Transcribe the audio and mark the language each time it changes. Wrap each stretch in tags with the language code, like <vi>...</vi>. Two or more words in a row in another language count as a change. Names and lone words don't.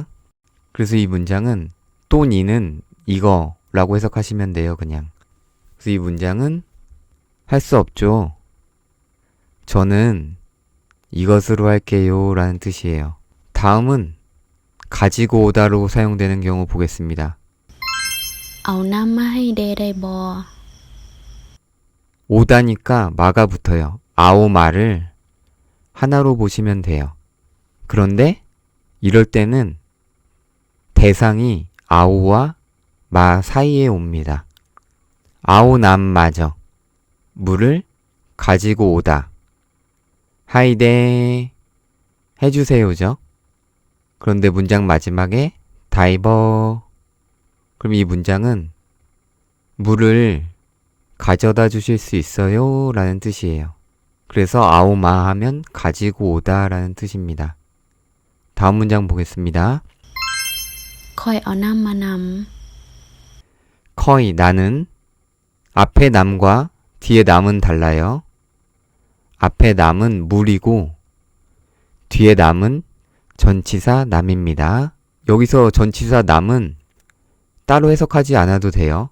<ko>그래서 이 문장은 또니는 이거라고 해석하시면 돼요. 그냥. 그래서 이 문장은 할 수 없죠. 저는 이것으로 할게요 라는 뜻이에요. 다음은 가지고 오다로 사용되는 경우 보겠습니다.</ko> <lo>ເອົານ້ຳມາໃຫ້ເດໄດ້ບໍ່</lo> <ko>오다니까 마가 붙어요. 아오마를 하나로 보시면 돼요. 그런데 이럴 때는 대상이 아오와 마 사이에 옵니다. 아오남마저 물을 가지고 오다. 하이데 해주세요죠. 그런데 문장 마지막에 다이버. 그럼 이 문장은 물을 가져다 주실 수 있어요? 라는 뜻이에요. 그래서 아오마 하면 가지고 오다 라는 뜻입니다. 다음 문장 보겠습니다.</ko> <lo>ຂ້ອຍເອົານ້ຳມານ</lo> <ko>커이 나는 앞에 남과 뒤에 남은 달라요. 앞에 남은 물이고 뒤에 남은 전치사 남입니다. 여기서 전치사 남은 따로 해석하지 않아도 돼요.</ko>